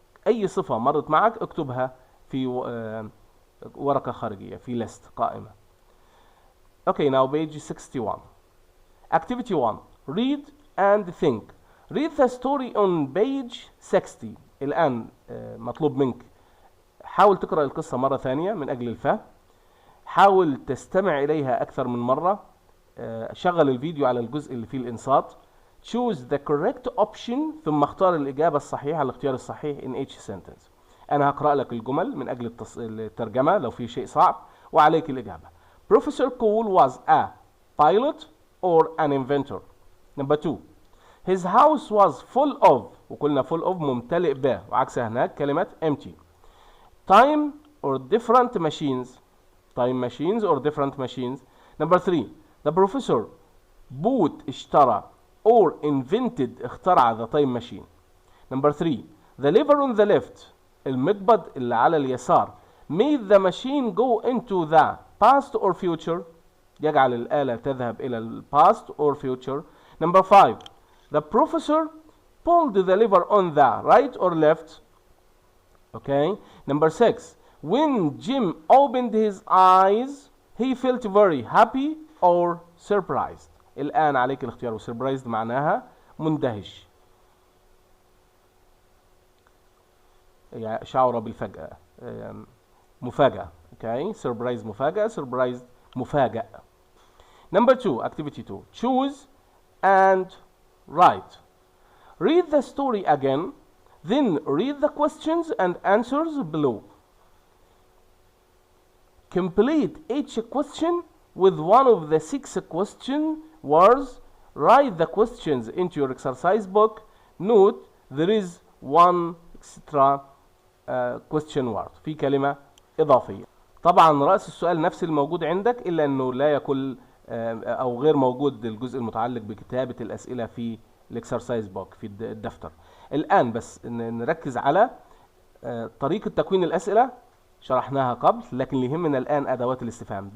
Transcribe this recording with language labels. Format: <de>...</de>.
<ar>اي صفة مرت معك اكتبها في ورقة خارجية في list قائمة.</ar> <en>Okay now page 61. Activity 1 read and think. Read the story on page 60.</en> <ar>الآن مطلوب منك حاول تقرأ القصة مرة ثانية من أجل الفهم. حاول تستمع إليها أكثر من مرة. شغل الفيديو على الجزء اللي فيه الإنصات.</ar> <en>Choose the correct option</en> <ar>ثم اختار الإجابة الصحيحة الاختيار الصحيح</ar> <en>in each sentence.</en> <ar>أنا هقرأ لك الجمل من أجل الترجمة لو في شيء صعب وعليك الإجابة.</ar> <en>Professor Cool was a pilot or an inventor. Number 2 his house was full of</en> <ar>وقلنا</ar> <en>full of</en> <ar>ممتلئ به وعكسها هناك كلمة</ar> <en>empty. Time or different machines. Time machines or different machines. Number 3 the professor bought اشترى or invented اخترع the time machine. Number 3 the lever on the left</en> <ar>المقبض اللي على اليسار</ar> <en>made the machine go into the past or future</en> <ar>يجعل الآلة تذهب إلى ال</ar> <en>past or future. Number 5 the professor pulled the lever on the right or left. Okay. Number 6 when Jim opened his eyes he felt very happy or surprised.</en> <ar>الآن عليك الاختيار. surprised معناها مندهش شعر بالفجأة مفاجأة.</ar> <en>Okay. surprise مفاجأة surprised مفاجأ. Number 2 activity 2 choose and write. Read the story again then read the questions and answers below. Complete each question with one of the 6 question words. Write the questions into your exercise book. Note there is one extra question word</en> <ar>في كلمة إضافية. طبعا رأس السؤال نفس الموجود عندك إلا أنه لا يكون أو غير موجود الجزء المتعلق بكتابة الأسئلة في الإكسرسايز بوك في الدفتر. الآن بس نركز على طريقة تكوين الأسئلة شرحناها قبل لكن اللي يهمنا الآن أدوات الاستفهام.</ar>